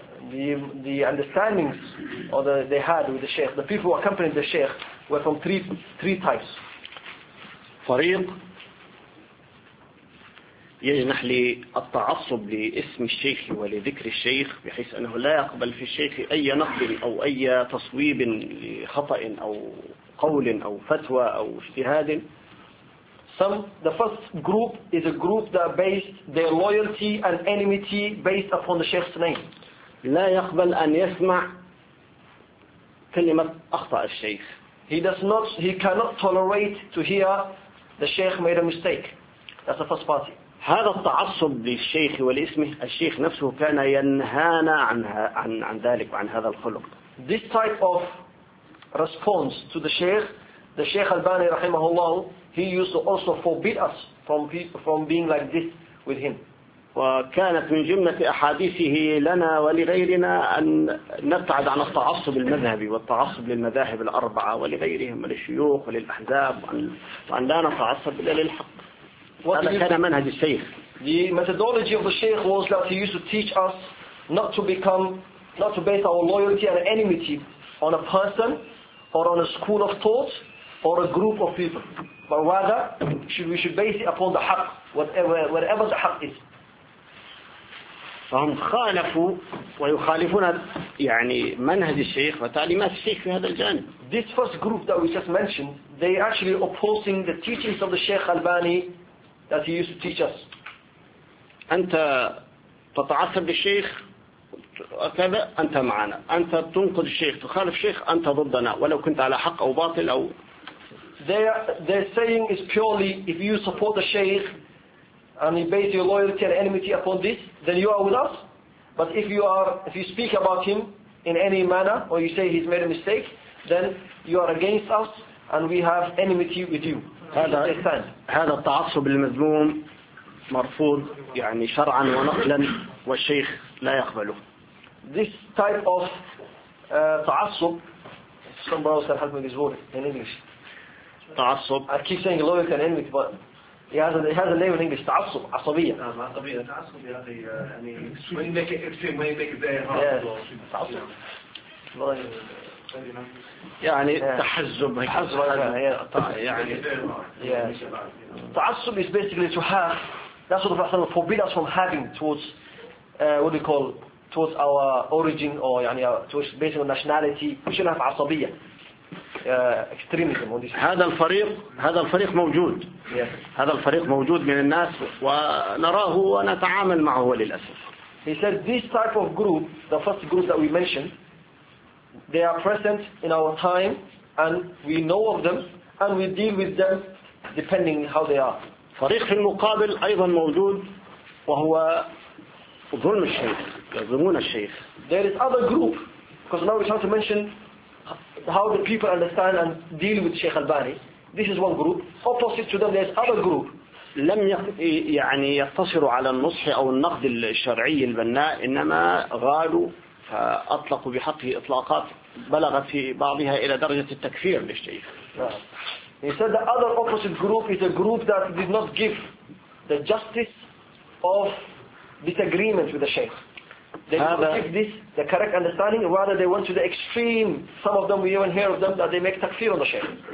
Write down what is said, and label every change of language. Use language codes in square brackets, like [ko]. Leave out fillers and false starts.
[en] The understandings or they had with the sheikh, the people who accompanied the sheikh were from three types. [ar] فريق يجنح للتعصب لاسم الشيخ ولذكر الشيخ بحيث أنه لا يقبل في الشيخ أي نقل أو أي تصويب لخطأ أو قول أو فتوى أو اجتهاد. [en] The first group is a group that based their loyalty and enmity based upon the sheikh's name. [ar] لا يقبل أن يسمع كلمة أخطأ الشيخ. [en] He cannot tolerate to hear the sheikh made a mistake. That's the first party. [ar] هذا التعصب للشيخ ولاسمه الشيخ نفسه كان ينهانا عن ذلك وعن هذا الخلق. [en] This type of response to the Sheikh, the Sheikh Albani [ar] رحمه الله, [en] he used to also forbid us from being like this with him. [ar] وكانت من جملة أحاديثه لنا ولغيرنا أن نبتعد عن التعصب المذهبي والتعصب للمذاهب الأربعة ولغيرهم للشيوخ وللأحزاب وأن لا نتعصب إلا للحق. [en] The methodology of the Sheikh was that he used to teach us not to base our loyalty and enmity on a person or on a school of thought or a group of people, but rather we should base it upon the haqq, whatever the haqq is. [ar] فهم خالفوا ويخالفون يعني منهج الشيخ وتعليمات الشيخ في هذا الجانب. [en] This first group that we just mentioned, they actually opposing the teachings of the Sheikh Albani that he used to teach us. [ar] أنت تتعصب للشيخ كذا أنت معنا. أنت تنقد الشيخ تخالف الشيخ أنت ضدنا ولو كنت على حق أو باطل أو. [en] They're saying is purely if you support the sheikh and you base your loyalty and enmity upon this, then you are with us. But if you speak about him in any manner or you say he's made a mistake, then you are against us and we have enmity with you. [ar] هذا التعصب المذموم مرفوض يعني شرعا ونقلا والشيخ لا يقبله. [en] This type of تعصب some brothers can help me this word in English. [ar] تعصب. [en] I keep saying loyalty and enmity, but he has a name in English. [ar] تعصب عصبية. عصبية تعصب يعني [en] extreme make it very hard. [ar] تعصب. يعني تحزب [en] تعصب is basically to have, that's what the Prophet forbid us from having towards what we call towards our origin or يعني towards based on nationality. We shouldn't have عصبية extremism. [ar] هذا الفريق موجود. هذا الفريق موجود من الناس ونراه ونتعامل معه للأسف. [en] He said this type of group, the first group that we mentioned, they are present in our time and we know of them and we deal with them depending how they are. [ar] فريق المقابل ايضا موجود وهو ظلم الشيخ يظلمون الشيخ. [en] There is other group, because now we have to mention how the people understand and deal with Sheikh Albani. This is one group. Opposite to them there is other group. [ar] لم يعني يقتصروا على النصح او النقد الشرعي البناء انما غالوا فأطلقوا بحقه إطلاقات بلغت في بعضها إلى درجة التكفير للشيخ. [en] He said the other opposite group is a group that did not give the justice of disagreement with the Shaykh. They don't give this the correct understanding, rather they went to the extreme. Some of them, we even hear of them, that they make takfir on the Shaykh.